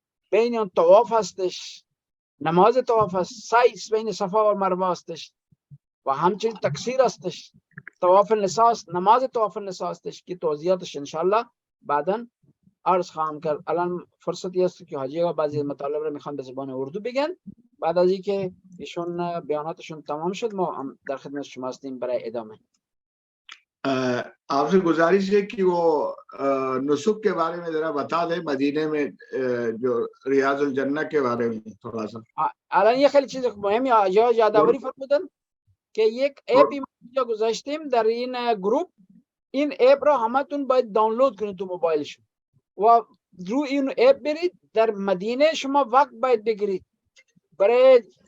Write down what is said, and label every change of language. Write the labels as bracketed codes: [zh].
[fa] بین اون طواف هستش، نماز طواف هست، سعی بین صفا و مروه هستش و همچنین تکثیر هستش، طواف النساء است، نماز طواف النساء هستش که توضیحاتش انشالله بعداً عرض خواهم کرد. الان فرصتی است که حاجی ها بعضی مطالب رو میخوان به زبان اردو بگن، بعد از اینکه ایشون بیاناتشون تمام شد ما هم در خدمت شما هستیم برای ادامه. [hi] आपसे गुजारिश है कि वो नुसुक के बारे में जरा बता दे, मदीने में जो रियाजुल जन्नह के बारे में थोड़ा सा. [fa] الان یه خیلی چیز مهمی یادآوری فرمودن که یک اپی ما گذاشتیم در این گروپ، این اپ را همتون باید دانلود کنید تو موبایلشون و رو این اپ برید، در مدینه شما وقت باید بگیرید برای